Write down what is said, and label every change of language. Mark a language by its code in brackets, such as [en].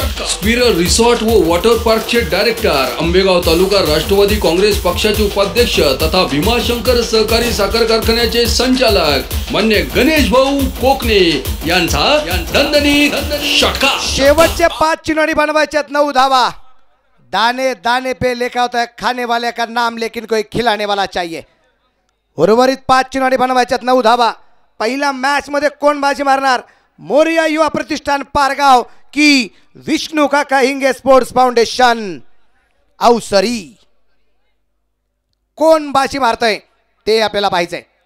[mr] Spiral resort व water पार्कचे director, Ambegaon तालुका राष्ट्रवादी काँग्रेस पक्षाचे उपाध्यक्ष तथा भीमाशंकर सहकारी साखर कारखान्याचे संचालक मान्य गणेश भाऊ कोकणे यांचा दणदणीत षटका. शेवटचे 5 चेंडू बनवायचे 9 धावा. [hi] दाने दाने पे लिखा होता है खाने वाले का नाम, लेकिन कोई खिलाने वाला चाहिए. [mr] उर्वरित 5 चेंडू बनवायचे 9 धावा. पहिला मॅच मध्ये कोण बाजी मारणार? मोरिया युवा प्रतिष्ठान पारगाव की विष्णू काका हिंगे स्पोर्ट्स फाउंडेशन अवसरी. कोण बाजी मारतय ते आपल्याला पाहायचंय.